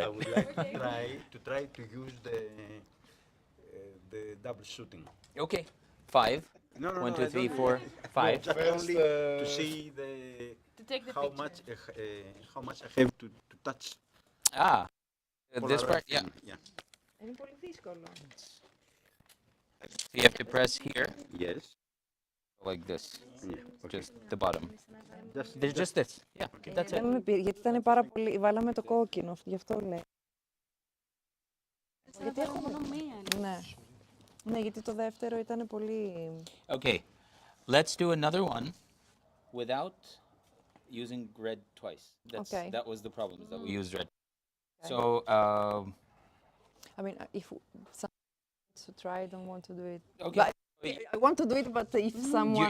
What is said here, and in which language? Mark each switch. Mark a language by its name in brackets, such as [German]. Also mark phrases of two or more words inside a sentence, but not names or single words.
[English] I would like to try to use the double shooting. Okay, 5. No, 1, 2, I 3, don't- 4, 5. Just only to see To take the how picture. much I have to touch. Ah, this part, yeah. [Greek] Είναι πολύ δύσκολο. [English] So you have to press here. Yes. Like this. Yeah. Okay. Just the bottom. There's just this. Yeah, that's it. [Greek] Γιατί ήταν πάρα πολύ. Βάλαμε το κόκκινο, γι' αυτό λέει. Γιατί έχω μόνο μία. Ναι. Ναι, γιατί το δεύτερο ήταν πολύ. [English] Okay, let's do another one without using red twice. Okay. That was the problem, is that we used red. Okay. So, I mean, if someone wants to try, I don't want to do it. okay. But I want to do it, but if someone.